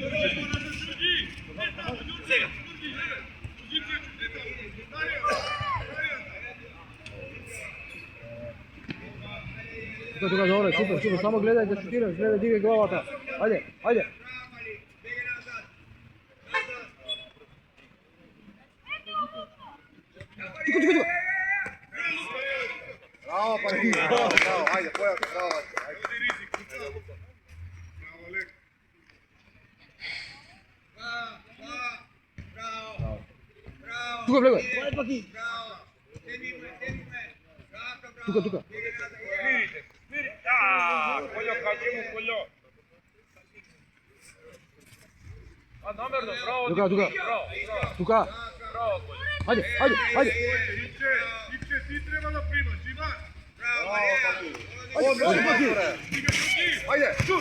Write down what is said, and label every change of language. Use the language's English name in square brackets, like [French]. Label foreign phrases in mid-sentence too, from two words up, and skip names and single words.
[Macedonian] Тука, добро, супер, само гледај да шутираш, гледај дигај главата. Ajde. Тука. Браво, Партизан, браво, ајде, Појако, браво, ајде. Тука, бегай. Тука. Видите, Кољо, кажи му Кољо. А намерно, браво, Тука. bravo. Тука. Браво, Кољо. Ajde. Иќе, ти треба да примаш, имаш. Ајде, шут!